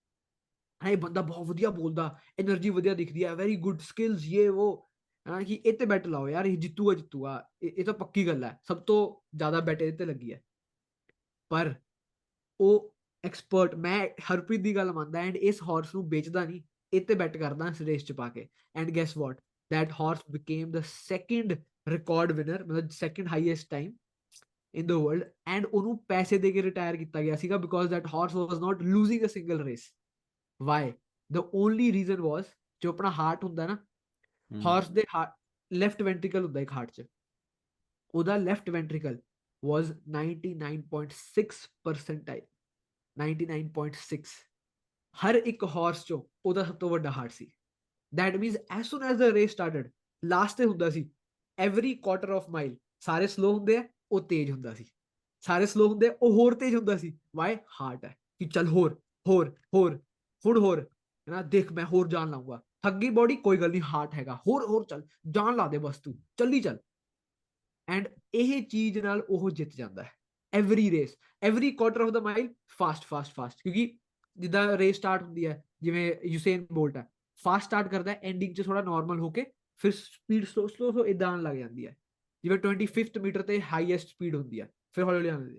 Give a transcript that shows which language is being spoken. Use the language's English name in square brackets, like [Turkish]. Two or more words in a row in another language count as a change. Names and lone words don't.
[Punjabi] ਇਹ ਬੰਦਾ ਬਹੁਤ ਵਧੀਆ ਬੋਲਦਾ, એનર્ਜੀ ਵਧੀਆ ਦਿਖਦੀ ਹੈ, [English] very good skills, [Punjabi] ਇਹ ਉਹ, ਕਿ ਇਹ ਤੇ ਬੈਟ ਲਾਓ ਯਾਰ, ਇਹ ਜਿੱਤੂਗਾ, ਇਹ ਤਾਂ ਪੱਕੀ ਗੱਲ ਹੈ, ਸਭ ਤੋਂ ਜ਼ਿਆਦਾ ਬੈਟ ਇਹਦੇ ਤੇ ਲੱਗੀ ਹੈ। ਪਰ ਉਹ ਐਕਸਪਰਟ, ਮੈਂ ਹਰਪ੍ਰੀਤ ਦੀ ਗੱਲ ਮੰਨਦਾ, ਐਂਡ ਇਸ ਹਾਰਸ ਨੂੰ ਵੇਚਦਾ ਨਹੀਂ, ਇਹ ਤੇ ਬੈਟ ਕਰਦਾ ਇਸ ਰੇਸ ਚ ਪਾ ਕੇ, [English] and guess what, that horse became the second record winner, ਮਤਲਬ second highest time in the world, and [Punjabi] ਉਹਨੂੰ ਪੈਸੇ ਦੇ ਕੇ ਰਿਟਾਇਰ ਕੀਤਾ ਗਿਆ ਸੀਗਾ, [English] because that horse was not losing a single race. Why? The only reason was, [Punjabi] ਜੋ ਆਪਣਾ ਹਾਰਟ ਹੁੰਦਾ ਨਾ, ਹਾਰਸ ਦੇ [English] left ventricle [Punjabi] ਹੁੰਦਾ ਇੱਕ ਹਾਰਟ ਚ, ਉਹਦਾ [English] left ventricle was 99.6 percentile, [Punjabi] 99.6, ਹਰ ਇੱਕ ਹਾਰਸ ਚੋਂ ਉਹਦਾ ਸਭ ਤੋਂ ਵੱਡਾ ਹਾਰਟ ਸੀ। [English] That means as soon as the race started, [Punjabi] ਲਾਸਟ ਤੇ ਹੁੰਦਾ ਸੀ, [English] every quarter of mile [Punjabi] ਸਾਰੇ ਸਲੋ ਹੁੰਦੇ ਆ, ਉਹ ਤੇਜ਼ ਹੁੰਦਾ ਸੀ, ਸਾਰੇ ਸਲੋ ਹੁੰਦੇ ਆ, ਉਹ ਹੋਰ ਤੇਜ਼ ਹੁੰਦਾ ਸੀ। ਵਾਈ? ਹਾਰਟ ਹੈ ਕਿ ਚੱਲ ਹੋਰ ਹੋਰ ਹੋਰ, ਹੁਣ ਹੋਰ ਹੈ ਨਾ, ਦੇਖ ਮੈਂ ਹੋਰ ਜਾਨ ਲਾਊਂਗਾ, ਥੱਕੀ ਬੋਡੀ ਕੋਈ ਗੱਲ ਨਹੀਂ, ਹਾਰਟ ਹੈਗਾ, ਹੋਰ ਹੋਰ ਚੱਲ, ਜਾਨ ਲਾ ਦੇ ਬਸ, ਤੂੰ ਚੱਲੀ ਚੱਲ। ਐਂਡ ਇਹ ਚੀਜ਼ ਨਾਲ ਉਹ ਜਿੱਤ ਜਾਂਦਾ ਹੈ [English] every race, every quarter of the mile, [Punjabi] ਫਾਸਟ, ਕਿਉਂਕਿ ਜਿੱਦਾਂ ਰੇਸ ਸਟਾਰਟ ਹੁੰਦੀ ਹੈ, ਜਿਵੇਂ ਯੂਸੇਨ ਬੋਲਟ ਹੈ, [English] fast start [Punjabi] ਕਰਦਾ, ਐਂਡਿੰਗ 'ਚ ਥੋੜਾ ਨਾਰਮਲ ਹੋ ਕੇ ਫਿਰ [English] speed slow [Punjabi] ਇਦਾਂ ਆਉਣ ਲੱਗ ਜਾਂਦੀ ਹੈ, ਜਿਵੇਂ 25th ਮੀਟਰ ਤੇ [English] highest speed [Punjabi] ਹੁੰਦੀ ਹੈ, ਫਿਰ ਹੌਲੀ ਆਉਂਦੀ ਹੈ।